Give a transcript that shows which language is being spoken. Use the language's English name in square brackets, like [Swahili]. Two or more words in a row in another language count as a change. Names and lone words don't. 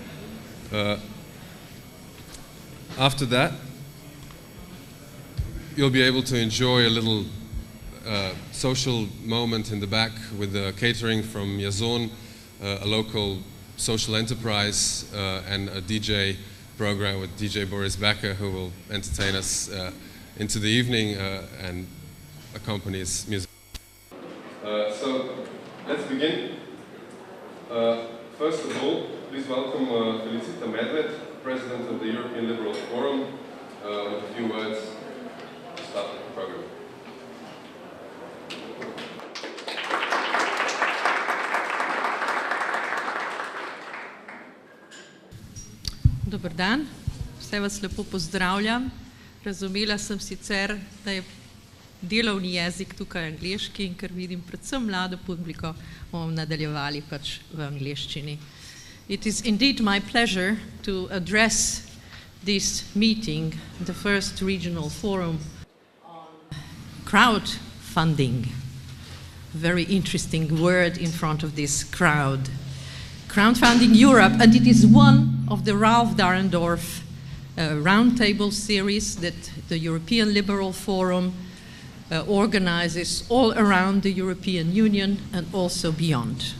[English] After that, you'll be able to enjoy a little social moment in the back with the catering from Ajdan, a local social enterprise, and a DJ program with DJ Boris Becker, who will entertain us into the evening and accompany his music. So let's begin. First of all, please welcome Felicita Medved, President of the European Liberal Forum, with a few words to start the program. [Slovenian] Dober dan, vse vas lepo pozdravljam. Razumela sem sicer, da je delovni jezik tukaj angleški in ker vidim predvsem mlado publiko, bomo nadaljevali pač v angleščini. [English] It is indeed my pleasure to address this meeting, the first regional forum on crowdfunding. Very interesting word in front of this crowd. Crowdfunding Europe, and it is one of the Lord Dahrendorf roundtable series that the European Liberal Forum organizes all around the European Union and also beyond.